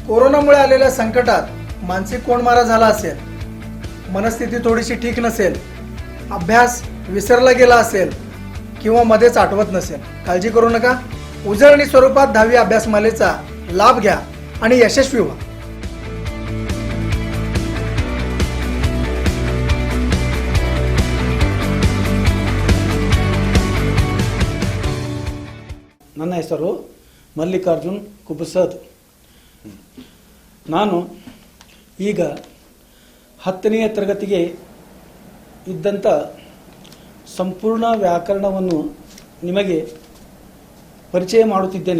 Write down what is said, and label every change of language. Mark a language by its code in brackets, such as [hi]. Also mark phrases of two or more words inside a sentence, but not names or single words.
[mr] कोरोनामुळे आलेल्या संकटात मानसिक कोंडमारा झाला असेल, मनस्थिती थोडीशी ठीक नसेल, अभ्यास विसरला गेला असेल किंवा मध्येच आठवत नसेल, काळजी करू नका. उजळणी स्वरूपात 10वी अभ्यासमालेचा लाभ घ्या आणि यशस्वी व्हा. [kn] ನನ್ನ ಹೆಸರು ಮಲ್ಲಿಕಾರ್ಜುನ್ ಕುಬಸದ್. ನಾನು ಈಗ 10ನೇ ತರಗತಿಗೆ ಇದ್ದಂಥ ಸಂಪೂರ್ಣ ವ್ಯಾಕರಣವನ್ನು ನಿಮಗೆ ಪರಿಚಯ ಮಾಡುತ್ತಿದ್ದೇನೆ.